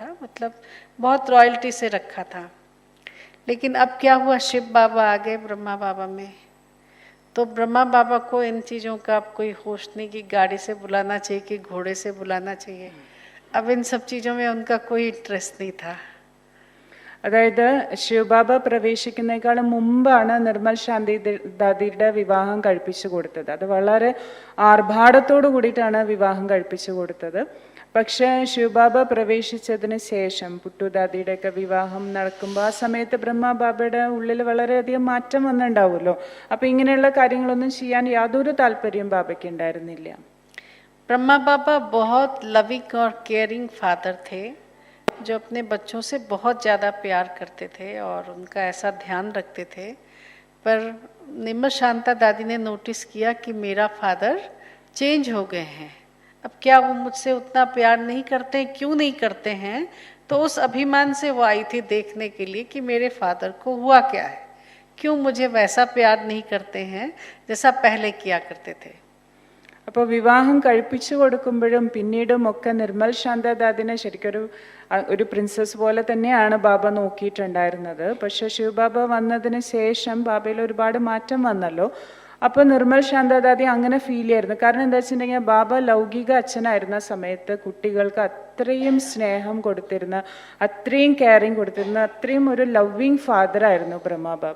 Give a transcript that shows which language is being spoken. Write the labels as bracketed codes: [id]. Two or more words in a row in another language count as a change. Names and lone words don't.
[hi] मतलब बहुत रॉयल्टी से रखा था. लेकिन अब क्या हुआ, शिव बाबा आ गए ब्रह्मा बाबा में, तो ब्रह्मा बाबा को इन चीज़ों का अब कोई होश नहीं कि गाड़ी से बुलाना चाहिए कि घोड़े से बुलाना चाहिए. अब इन सब चीज़ों में उनका कोई इंटरेस्ट नहीं था. [ml] അതായത് ശിവബാബ പ്രവേശിക്കുന്നേക്കാളും മുമ്പാണ് നിർമ്മൽ ശാന്തി ദാദിയുടെ വിവാഹം കഴിപ്പിച്ചു കൊടുത്തത്. അത് വളരെ ആർഭാടത്തോടു കൂടിയിട്ടാണ് വിവാഹം കഴിപ്പിച്ചു കൊടുത്തത്. പക്ഷേ ശിവബാബ പ്രവേശിച്ചതിന് ശേഷം പുട്ടുദാദിയുടെയൊക്കെ വിവാഹം നടക്കുമ്പോൾ ആ സമയത്ത് ബ്രഹ്മബാബയുടെ ഉള്ളിൽ വളരെയധികം മാറ്റം വന്നിട്ടുണ്ടാവുമല്ലോ. അപ്പം ഇങ്ങനെയുള്ള കാര്യങ്ങളൊന്നും ചെയ്യാൻ യാതൊരു താല്പര്യം ബാബയ്ക്ക് ഉണ്ടായിരുന്നില്ല. [hi] ब्रह्मा बाबा बहुत लविंग और [en] caring father [hi] थे, जो अपने बच्चों से बहुत ज़्यादा प्यार करते थे और उनका ऐसा ध्यान रखते थे. पर निर्मल शांता दादी ने नोटिस किया कि मेरा [en] father change [hi] हो गए हैं. अब क्या वो मुझसे उतना प्यार नहीं करते, क्यों नहीं करते हैं? तो उस अभिमान से वो आई थी देखने के लिए कि मेरे फादर को हुआ क्या है, क्यों मुझे वैसा प्यार नहीं करते हैं जैसा पहले किया करते थे. [ml] അപ്പോൾ വിവാഹം കഴിപ്പിച്ചു കൊടുക്കുമ്പോഴും പിന്നീടും ഒക്കെ നിർമ്മൽ ശാന്ത ദാദിനെ ശരിക്കൊരു ഒരു പ്രിൻസസ് പോലെ തന്നെയാണ് ബാബ നോക്കിയിട്ടുണ്ടായിരുന്നത്. പക്ഷെ ശിവബാബ വന്നതിന് ശേഷം ബാബയിൽ ഒരുപാട് മാറ്റം വന്നല്ലോ. അപ്പോൾ നിർമ്മൽ ശാന്ത ദാദി അങ്ങനെ ഫീൽ ചെയ്യായിരുന്നു. കാരണം എന്താ വെച്ചിട്ടുണ്ടെങ്കിൽ ബാബ ലൗകിക അച്ഛനായിരുന്ന സമയത്ത് കുട്ടികൾക്ക് അത്രയും സ്നേഹം കൊടുത്തിരുന്ന, അത്രയും കെയറിങ് കൊടുത്തിരുന്ന, അത്രയും ഒരു [en] loving fatherആയിരുന്നു [ml] ബ്രഹ്മ ബാബ.